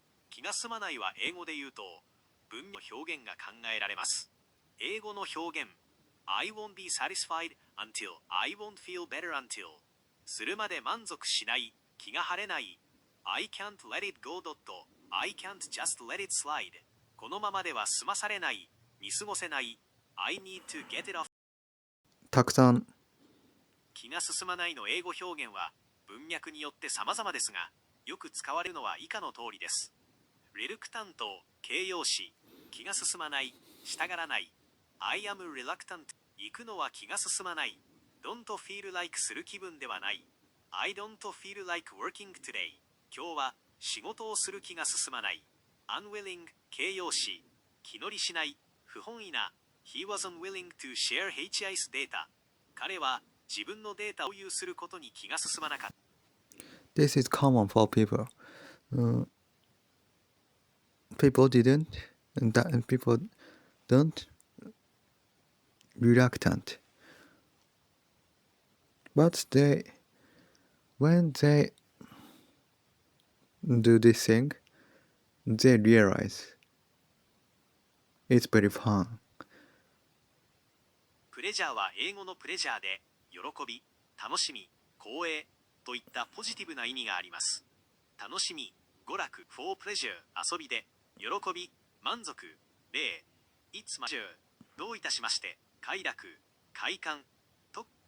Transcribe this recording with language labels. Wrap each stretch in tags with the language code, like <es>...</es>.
<ja>気が済まないは英語で言うと文の表現が考えられます。英語の表現</ja> <en>I won't be satisfied until I won't feel better until</en> <ja>するまで満足しない気が晴れない</ja> <en>I can't let it go. I can't just let it slide</en> <ja>このままでは済まされない見過ごせない</ja> <en>I need to get it off</en> <ja>たくさん気が進まないの英語表現は文脈によって様々ですがよく使われるのは以下の通りです。レルクタント、形容詞、気が進まない、したがらない。</ja> <en>I am reluctant、</en> <ja>行くのは気が進まない。</ja> <en>Don't feel like</en> <ja>する気分ではない。</ja> <en>I don't feel like working today。</en> <ja>今日は仕事をする気が進まない。Unwilling、形容詞、気乗りしない、不本意な。</ja> <en>He was unwilling to share his data。</en> <ja>彼は自分のデータを共有することに気が進まなかった。</ja> <en>This is common for people. People didn't and that people don't reluctant, but when they do this thing, they realize it's very fun.</en> <ja>プレジャーは英語のプレジャーで喜び、楽しみ、光栄といったポジティブな意味があります。楽しみ、娯楽</ja> <en>for pleasure</en> <ja>遊びで、喜び、満足、礼、</ja> <en>it's pleasure</en> <ja>どういたしまして、快楽、快感と</ja>